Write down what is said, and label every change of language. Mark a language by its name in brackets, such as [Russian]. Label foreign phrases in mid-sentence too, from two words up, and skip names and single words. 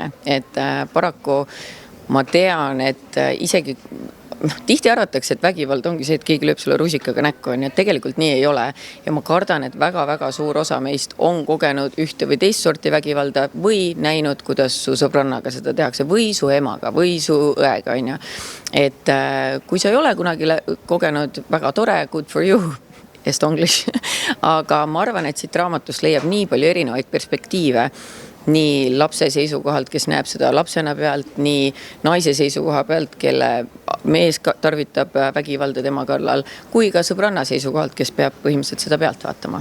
[Estonian] Et paraku ma tean, et isegi tihti arvatakse, et vägivald ongi see, et keegi lööb sulle rusikaga näkku, et tegelikult nii ei ole. Ja ma kardan, et väga-väga suur osa meist on kogenud ühte või teist sorti vägivalda või näinud, kuidas su sõbrannaga seda tehakse või su emaga või su õega. Et kui sa ei ole kunagi kogenud, väga tore, [English] good for you, [Estonian] estonglish, aga ma arvan, et siit raamatust leiab nii palju erinevaid perspektiive, nii lapse seisukohalt, kes näeb seda lapsena pealt, nii naise seisukoha pealt, kelle mees tarvitab vägivalda tema kallal, kui ka sõbranna seisukohalt, kes peab põhimõtteliselt seda pealt vaatama.